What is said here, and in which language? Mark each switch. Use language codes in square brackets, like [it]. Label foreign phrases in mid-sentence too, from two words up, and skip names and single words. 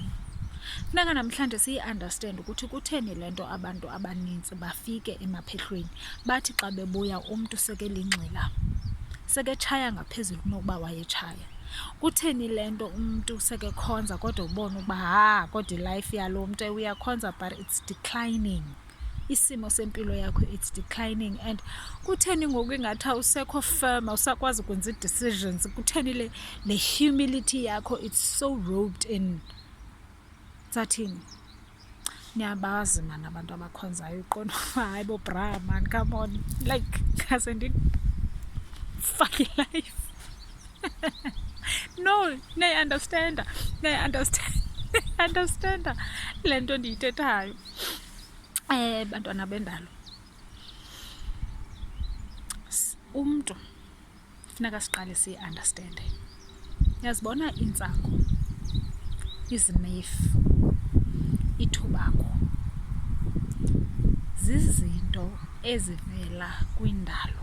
[xh] Funeka namhlanje siyi-understand ukuthi kutheni le nto abantu abanintsi bafike emaphehlweni bathi xa bebuya umntu sekelingxila seketshaya ngaphezulu kunokuba wayetshaya. Kutheni le nto umntu sekekhonza kodwa ubona ukuba kodwa ilife yalo mntu uyakhonza [en] but it's declining, [xh] isimo sempilo yakho [en] it's declining. [xh] And kutheni ngoku ingathi awusekho firm, awusakwazi ukwenza ii-decisions? Kutheni le humility yakho [en] it's so robed in [xh] sathini? Niyabazi man abantu abakhonzayo iqondo hayi bo bra man, [en] come on, [xh] like ngaze [en] fuck life. [xh] No, nayi-understanda le nto ndiyithethayo. Bantwana bendalo, umntu funeka siqale siyi-understande. Yazibona intsangu, izinefu, ithubako zizinto ezivela kwindalo.